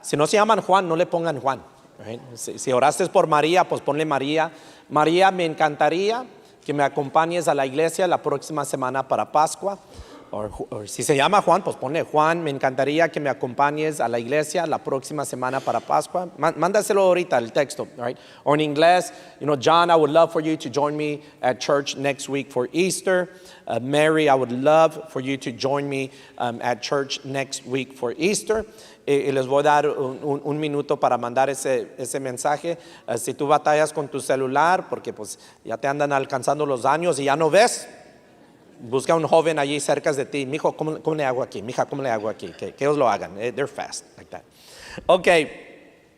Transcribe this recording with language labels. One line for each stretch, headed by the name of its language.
Spanish: Si no se llaman Juan, no le pongan Juan. Right? Si oraste por María, pues ponle María. María, me encantaría que me acompañes a la iglesia la próxima semana para Pascua. O si se llama Juan, pues ponle Juan, me encantaría que me acompañes a la iglesia la próxima semana para Pascua. Mándaselo ahorita el texto, right? O en inglés,
English: John, I would love for you to join me at church next week for Easter. Mary, I would love for you to join me at church next week for Easter.
Spanish: Y les voy a dar un minuto para mandar ese mensaje. Si tú batallas con tu celular, porque pues ya te andan alcanzando los años y ya no ves, busca un joven allí cerca de ti. Mijo, ¿cómo le hago aquí? Mija, ¿cómo le hago aquí? Que ellos lo hagan.
English: They're fast like that. Okay.